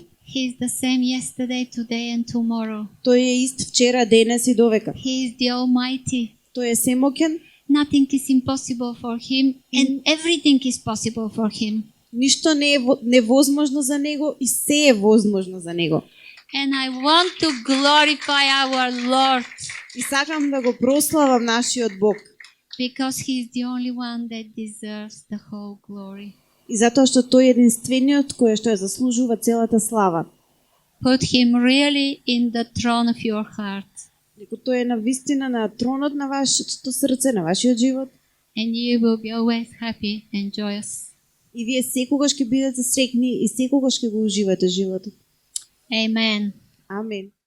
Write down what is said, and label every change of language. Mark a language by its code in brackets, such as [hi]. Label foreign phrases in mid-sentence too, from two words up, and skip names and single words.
[en] He is the same yesterday, today and tomorrow. [mk] Тој е ист вчера, денес и довека. [en] He is the Almighty. [mk] Тој е семоќен, [en] Nothing is impossible for Him, and everything is possible for Him. [mk] ништо не е невозможно за него и се е возможно за него. [en] And I want to glorify our Lord [mk] И сакам да го прославам нашиот Бог. [en] because He is the only one that deserves the whole glory. [mk] И затоа што тој е единствениот кој што ја заслужува целата слава. [en] Put Him really in the throne of your heart, [mk] Дека тој е на вистина на тронот на вашето срце, на вашиот живот. [en] and you will be always happy and joyous. [mk] И вие секогаш ќе бидете среќни и секогаш ќе го уживате животот. [en] Amen. [mk] Амин.